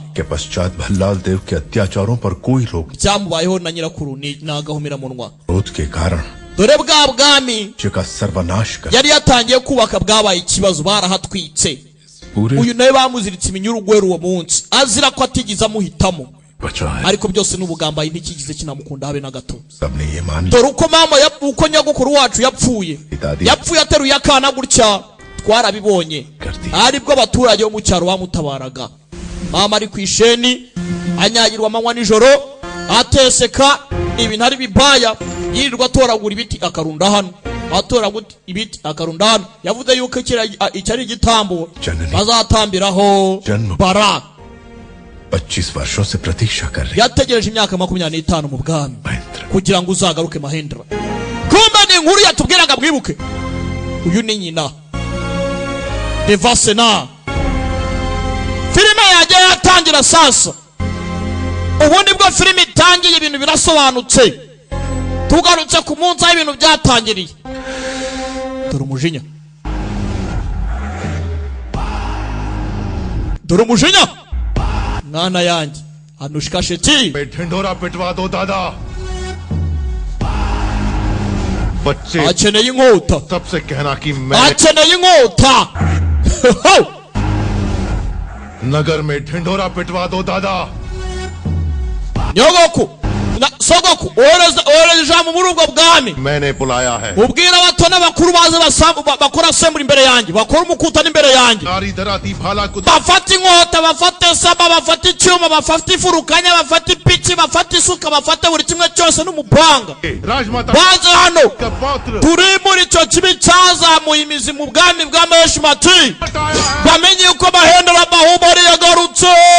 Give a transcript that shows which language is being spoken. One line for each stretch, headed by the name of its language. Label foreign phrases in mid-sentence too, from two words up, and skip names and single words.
Hindi: के पश्चात भल्लाल देव के अत्याचारों पर कोई रोक
Kinyarwanda: cyamubayeho na nyirakuru ni nagahumira munwa
Hindi: क्रोध के कारण
Kinyarwanda: dore bwa bwami
Hindi: का सर्वनाश कर
Kinyarwanda: yari yatangiye kubaka bwabaye ikibazo barahatwitse uyu nawe bamuziritse iminyurugweru uwo munsi azira ko atigeze amuhitamo ariko byose n'ubugambanyi ntikigize kinamukunda habe na gato.
Hindi: सबने ये मान
Kinyarwanda: dore uko mama uko nyagukuru wacu yapfuye ateruye akana gutya twarabibonye aribwo abaturage bo mu cyaro bamutabaraga. Mama ari kwisheni anyagirwa amanywa nijoro ateseka ibintu ari bibaya yirirwa atoragura ibiti akarunda hano atoragura ibiti akarunda hano. yavuze yuko icyari igitambo bazatambiraho bara
Hindi: 25 वर्षों से प्रतीक्षा कर रही
Kinyarwanda: yategereje imyaka 25 mu bwami kugira ngo uzagaruke Mahendra. kumbe ni inkuru yatubwiraga bwibuke uyu ni nyina Devasena. filime yagiye yatangira sasa ubundi bwo filime itangiye ibintu birasobanutse tugarutse ku munsi aho ibintu byatangiriye. dore umujinya mwana yanjye Anushka Shetty
Hindi: ढिंढोरा पिटवा दो दादा बच्चे
Kinyarwanda: akeneye inkota
Hindi: सबसे कहना कि मैं
Kinyarwanda: akeneye inkota
Hindi: नगर में ढिंढोरा पिटवा दो दादा
Kinyarwanda: nyogoku na sogoku ohereza ijambo muri ubwo bwami
Hindi: मैंने बुलाया है
Kinyarwanda: ubwira abato n'abakuru baze bakora assembly imbere yanjye bakora umukutano imbere yanjye bafata inkota bafata saba bafata icyuma bafata ifurukanya bafata ipiki bafata isuka bafata buri kimwe cyose n'umupanga baze hano turi muri icyo kibi cyazamuye imizi mu bwami bwa Maheshmati bamenye uko Mahendra Bahubali yagarutse.